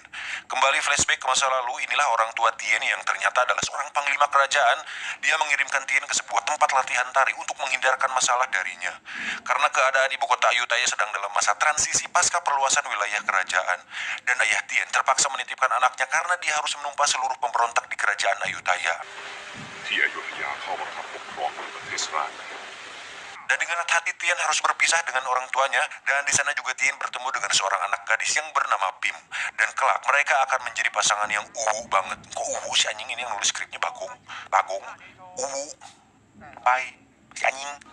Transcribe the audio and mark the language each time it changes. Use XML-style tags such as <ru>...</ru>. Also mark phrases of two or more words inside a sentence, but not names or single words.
<id>Kembali flashback ke masa lalu, inilah orang tua Tien yang ternyata adalah seorang panglima kerajaan. Dia mengirimkan Tien ke sebuah tempat latihan tari untuk menghindarkan masalah darinya. Karena keadaan ibu kota Ayutthaya sedang dalam masa transisi pasca perluasan wilayah kerajaan. Dan ayah Tien terpaksa menitipkan anaknya karena dia harus menumpas seluruh pemberontak di kerajaan Ayutthaya.</id> <th>ที่อยุธยาเข้ามารับปกครองประเทศราช</th> <id>Dan dengan hati Tien harus berpisah dengan orang tuanya, dan di sana juga Tien bertemu dengan seorang anak gadis yang bernama Bim. Dan kelak mereka akan menjadi pasangan yang banget. Kok si anjing ini yang nulis skripnya Bagong? Bagong? Pai? Si anjing?</id>